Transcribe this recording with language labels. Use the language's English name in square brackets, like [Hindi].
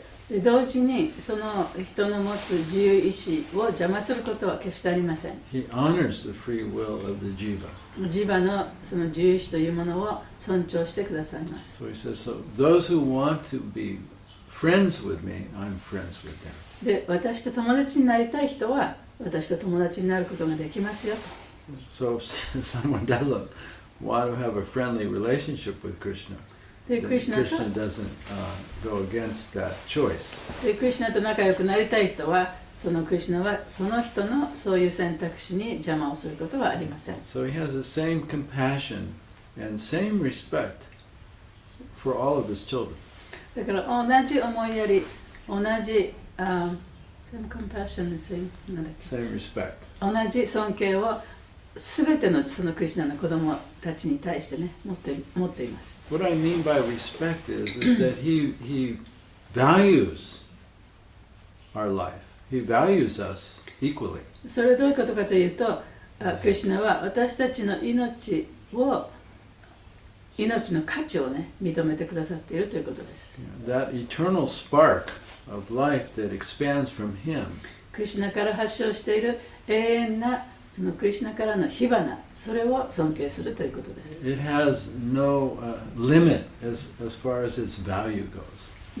[Japanese] で、同時にその人の持つ自由意志を邪魔することは決してありません。 [English] He honors the free will of the jiva. [Japanese] ジバのその自由意志というものを尊重してくださいます。 [English] So he says, so those who want to be friends with me, I'm friends with them. [Japanese] で、私と友達になりたい人は私と友達になることができますよと。 [English] So if someone doesn't want to have a friendly relationship with Krishna, [Japanese] で、 [English] then [Japanese] クリシュナ [English] Krishna doesn't go against that choice. [Japanese] でクリシュナと仲良くなりたい人は、そのクリシュナはその人のそういう選択肢に邪魔をすることはありません。 [English] So he has the same compassion and same respect for all of his children. [Japanese] だから同じ思いやり、同じ、 [English] same compassion, same [Japanese] なんだっけ、 [English] Same respect. [Japanese] 同じ尊敬をすべてのそのクリシュナの子供たちに対してね、持っています。 [English] What I mean by respect is that he values our life. He values us equally. [Japanese] それはどういうことかというと、クリシュナは私たちの命の価値をね、認めてくださっているということです。 [English] That eternal spark of life that expands from him. [Japanese] クリシュナから発祥している永遠なそのクリシュナからの火花、それを尊敬するということです。 [English] It has no limit as far as its value goes.